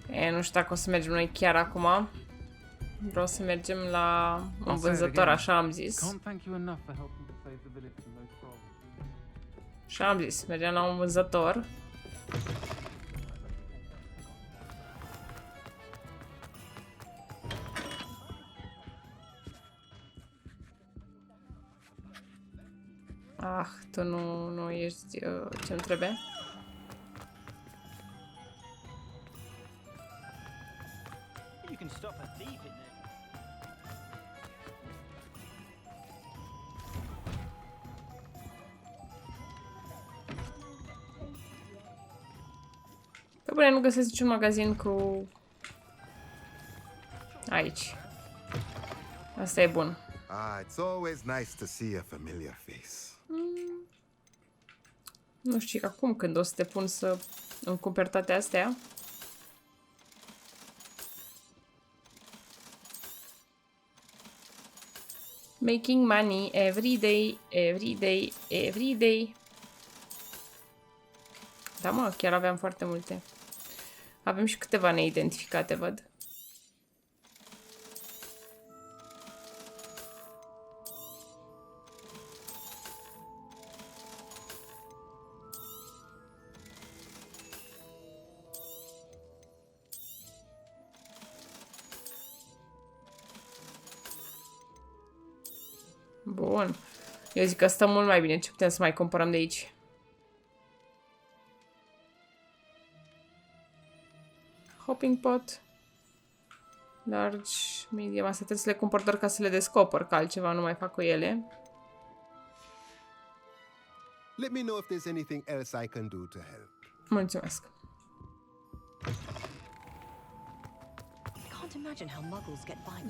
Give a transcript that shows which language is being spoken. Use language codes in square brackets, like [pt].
[ro] Nu știu dacă o să mergem noi chiar acum. Vreau să mergem la un vânzător, așa am zis. [en] Can't thank you enough for helping to save the village from those trolls. [ro] Așa am zis, mergem la un vânzător. Ah, tu nu ești ce-mi trebuie. [en] You can stop a thief in there. [ro] Pe bune, nu găsesc niciun magazin cu... Aici. Asta e bun. [en] Ah, it's always nice to see a familiar face. [ro] Nu știu acum când o să te pun să îmi cumperi toate astea. [en] Making money every day, every day, every day. [ro] Da, mă, chiar aveam foarte multe. Avem și câteva neidentificate, văd. Bun. Eu zic că stă mult mai bine. Ce putem să mai cumpărăm de aici? [en] Hopping pot. Large, medium. [ro] Astea trebuie să le cumpăr doar ca să le descoper, că altceva nu mai fac cu ele. [en] Let me know if there's anything else I can do to help. [ro] Mulțumesc. [en] Can't imagine how muggles get by without.